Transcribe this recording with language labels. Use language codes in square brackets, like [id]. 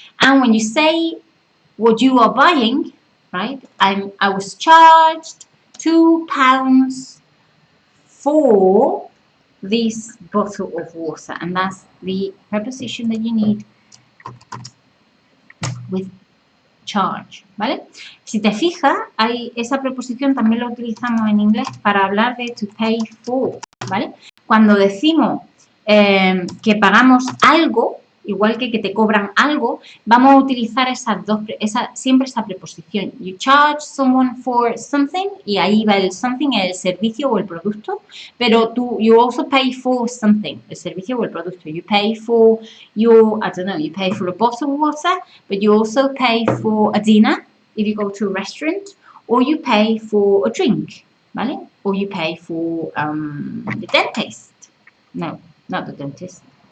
[en] And when you say what you are buying, right? I was charged £2 for this bottle of water, and that's the preposition that you need with charge, [es] ¿vale? Si te fijas, esa preposición también la utilizamos en inglés para hablar de to pay for, ¿vale? Cuando decimos que pagamos algo, igual que te cobran algo, vamos a utilizar siempre esa preposición. [en] You charge someone for something, [es] y ahí va el [en] something, [es] el servicio o el producto, pero [en] you also pay for something, [es] el servicio o el producto. [en] You pay for you pay for a bottle of water, but you also pay for a dinner if you go to a restaurant, or you pay for a drink, [es] ¿vale? [en] Or you pay for the dentist. No, not the dentist.